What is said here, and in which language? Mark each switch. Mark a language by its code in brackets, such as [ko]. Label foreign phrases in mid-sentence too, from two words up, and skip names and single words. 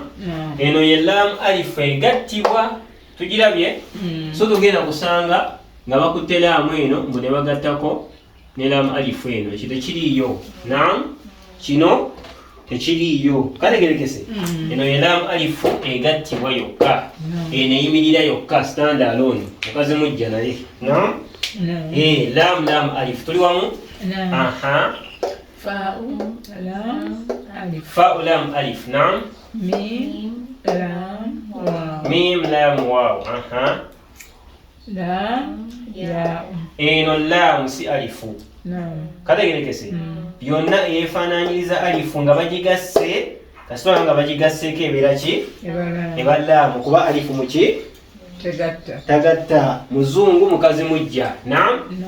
[lg] Eno ye [ar] لام ألف [lg] egattibwa tugirabye. So tugenda kusanga nga bakutte laamu eno mbu ne bagattako ne [ar] لام ألف [lg] eno ekyo tekiriiyo. Naam, kino tekiriiyo. Kategerekese. Eno ye [ar] لام ألف [lg] egattibwa yokka. Eno eyimirira yokka [en] stand alone. [lg] Mukazi mujja naye. Naam. [ar] لام ألف [lg] tuli wamu. [ar] فاء لام ألف. نعم. ميم لام واو. [lg] Eno lam si alifu. Kategerekese. Byonna eyefaanaanyiriza alifu nga bagigasse kasitula nga bagigasseeko ebeera ki? Eba laamu kuba alifu muki? Tagatta. Muzungu mukazi mujja. Naam.